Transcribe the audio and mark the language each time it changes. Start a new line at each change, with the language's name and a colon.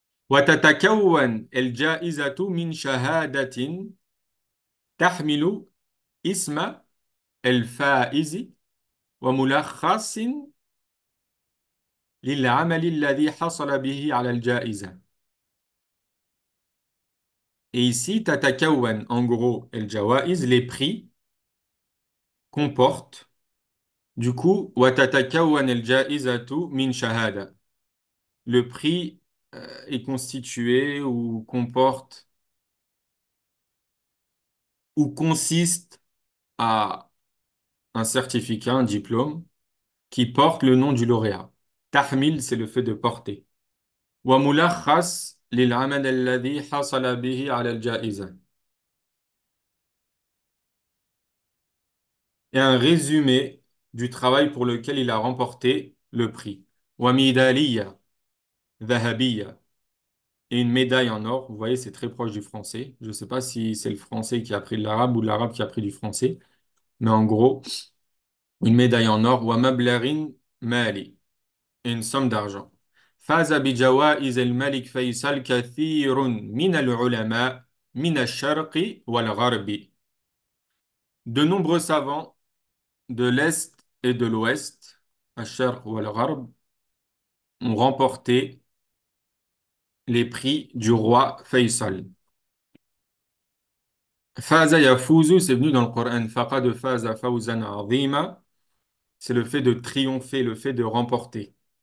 Arabic: وتتكون الجائزة من شهادة تحمل اسم الفائز وملخص للعمل الذي حصل به على الجائزة.
French: Et ici, تتكون, en gros, الجوائز, les prix comportent. Du coup,
Arabic: وتتكون الجائزة من شهادة.
French: Le prix est constitué ou comporte ou consiste à un certificat, un diplôme qui porte le nom du lauréat. Tahmil, c'est le fait de porter.
Arabic: وملخص للعمل الذي حصل به على الجائزة.
French: Et un résumé du travail pour lequel il a remporté le prix.
Arabic: وميدالية ذهبية.
French: Et une médaille en or. Vous voyez, c'est très proche du français. Je ne sais pas si c'est le français qui a pris de l'arabe ou l'arabe qui a pris du français. Mais en gros, une médaille en or.
Arabic: ومبلغ مالي.
French: une somme d'argent.
Arabic: فاز بجوائز الملك فيصل كثير من العلماء من الشرق والغرب.
French: De nombreux savants de l'Est et de l'Ouest,
Arabic: الشرق والغرب,
French: ont remporté les prix du roi Faisal. Faza yafuzu, c'est venu dans le Coran.
Arabic: Faqad faza fawzan azima,
French: c'est le fait de triompher, le fait de remporter.